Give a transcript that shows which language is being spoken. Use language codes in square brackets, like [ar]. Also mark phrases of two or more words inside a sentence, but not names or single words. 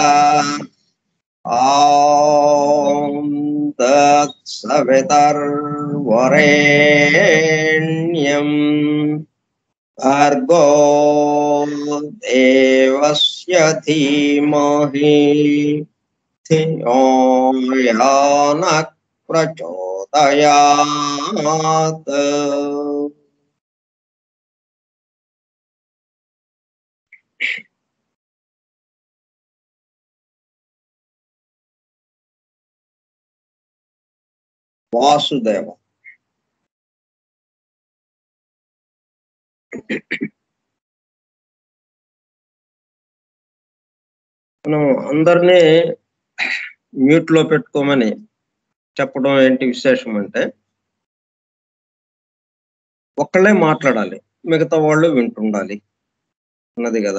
[sa] ॐ तत्सवितुर्वरेण्यं भर्गो देवस्य धीमहि धियो यो नः प्रचोदयात्। [te] వాసుదేవ మనం అందరినీ మ్యూట్ లో పెట్టుకోమని చెప్పడం ఏంటి విశేషం అంటే, ఒక్కళ్ళే మాట్లాడాలి, మిగతా వాళ్ళు వింటుండాలి అన్నది కదా.